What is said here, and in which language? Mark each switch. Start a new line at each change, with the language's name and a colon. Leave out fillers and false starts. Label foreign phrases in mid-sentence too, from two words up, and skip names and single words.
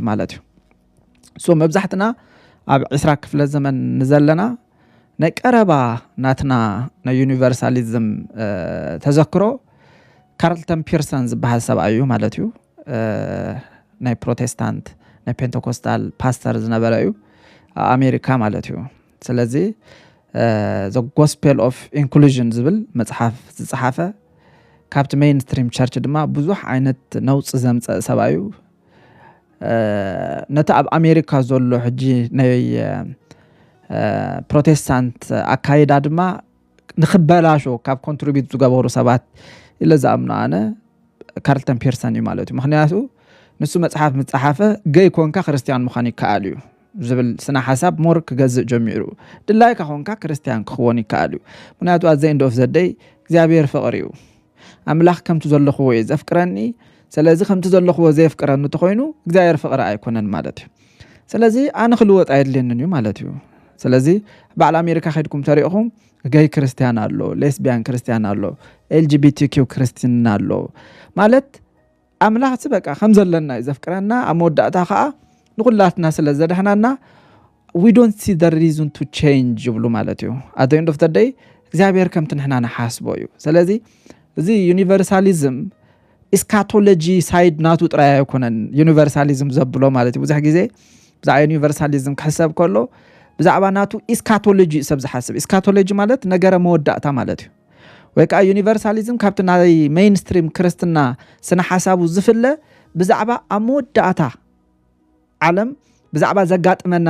Tigrinya: ማለት እዩ ሶ መብዛሕትና ኣብ 20 ክፍለ ዘመን ንዘለና ናይ ቀረባ ናትና ናይ ዩኒቨርሳሊዝም ተዘክሮ ካርልተን ፒርሰን ዝበሃል ሰብኣይ እዩ ማለት እዩ ናይ ፕሮቴስታንት ናይ ፔንቴኮስታል ፓስተር ዝነበረ እዩ ኣሜሪካ ማለት እዩ ስለዚ
English: the gospel of inclusion
Tigrinya: ዝብል መጽሓፍ ዝጻሓፈ ካብቲ ሜይንስትሪም ቸርች ድማ ብዙሕ ዓይነት ነውጽ ዘምጽእ ሰብኣይ እዩ ነታ ኣብ ኣሜሪካ ዘሎ ሕጂ ናይ ፕሮቴስታንት ኣካይዳ ድማ ንኽበላሾ ካብ ኮንትሪቢዩት ዝገበሩ ሰባት ኢለ ዝኣምኑ ኣነ ካርልተን ፒርሰን እዩ ማለት እዩ ምክንያቱ ንሱ መጽሓፍ ምጽሓፈ ገይ ኮንካ ክርስቲያን ምዃን ይከኣል እዩ ዝብል ስና ሓሳብ ሞር ክገዝእ ጀሚሩ ድላይካ ኮንካ ክርስቲያን ክኾን ይከኣል እዩ ምክንያቱ
English: at the end of the day
Tigrinya: እግዚአብሔር ፍቅር እዩ ኣምላኽ ከምቲ ዘለኽዎ እዩ ዘፍቅረኒ ስለዚ ከምቲ ዘለኽዎ ዘፍቅረኒ ተኮይኑ እግዚአብሔር ፍቅር ኣይኮነን ማለት እዩ ስለዚ ኣነ ክልወጥ ኣይድልየንን እዩ ማለት እዩ ስለዚ ባዕል ኣሜሪካ ኸድኩም ተሪእኹም ገይ ክርስቲያን ኣሎ ሌስቢያን ክርስቲያን ኣሎ LGBTQ ክርስቲያን ኣሎ ማለት ኣምላኽ በቃ ከም ዘለና ዘፍቅረና ኣመወዳእታ ከዓ ንኩላትና ስለ ዘደህናና
English: we don't see the reason to change
Tigrinya: ይብሉ ማለት እዩ
English: at the end of the day
Tigrinya: እግዚአብሔር ከምቲ ንሕና ንሓስቦ እዩ ስለዚ እዚ ዩኒቨርሳሊዝም ኢስካቶሎጂ ሳይድ ናቱ ጥራይ ኣይኮነን ዩኒቨርሳሊዝም ዘብሎ ማለት እዩ ብዙሕ ግዜ ብዛዕባ ዩኒቨርሳሊዝም ክሕሰብ ከሎ ብዛዕባ ናቱ ኢስካቶሎጂ ሰብ ዝሓስብ ኢስካቶሎጂ ማለት ነገረ መወዳእታ ማለት እዩ ወይ ከዓ ዩኒቨርሳሊዝም ካብቲ ናይ ሜይንስትሪም ክርስትና ስነ ሓሳቡ ዝፍለ ብዛዕባ ኣመወዳእታ ዓለም ብዛዕባ ዘጋጥመና